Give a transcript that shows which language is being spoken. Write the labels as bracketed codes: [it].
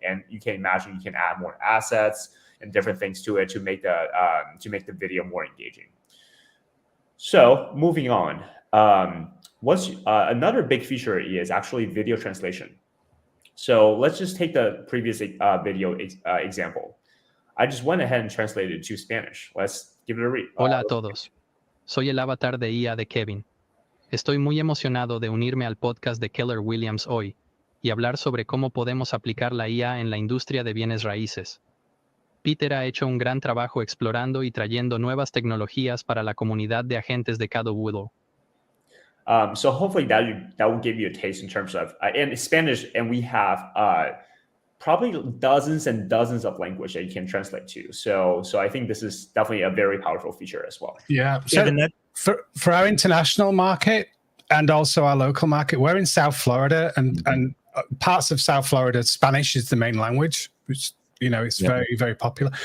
[en] And you can imagine you can add more assets and different things to it to make the video more engaging. So moving on, what's another big feature is actually video translation. So let's just take the previous video example. I just went ahead and translated it to Spanish. Let's give it a read. [es] Hola a todos. Soy el avatar de IA de Kevin. Estoy muy emocionado de unirme al podcast de Keller Williams hoy y hablar sobre cómo podemos aplicar la IA en la industria de bienes raíces. Peter ha hecho un gran trabajo explorando y trayendo nuevas tecnologías para la comunidad de agentes de KW. [en] So hopefully that will give you a taste in terms of in Spanish, and we have probably dozens and dozens of language that you can translate to. So I think this is definitely a very powerful feature as well. Yeah. So for our international market and also our local market, we're in South Florida, and parts of South Florida, Spanish is the main language, which it's very, very popular.